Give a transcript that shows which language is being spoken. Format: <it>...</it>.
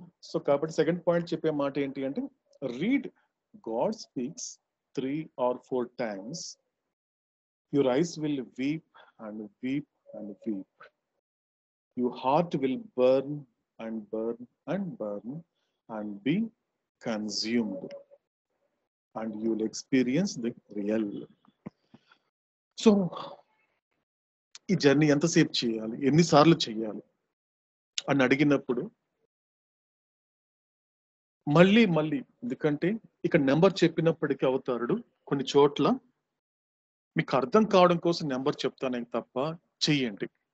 <te>So కాబట్టి second point చెప్పే మాట ఏంటి అంటే,</te> <en>Read God speaks 3 or 4 times. Your eyes will weep and weep and weep. Your heart will burn and burn and burn. and be consumed, and you will experience the real.</en> <te>So ఈ journey ఎంతసేపు చేయాలి, ఎన్నిసార్లు చేయాలి అని అడిగినప్పుడు మళ్ళీ ఎందుకంటే ఇక్కడ నెంబర్ చెప్పినప్పటికీ అవతారుడు కొన్ని చోట్ల మీకు అర్థం కావడం కోసం నెంబర్ చెప్తానే తప్ప చెయ్యండి.</te>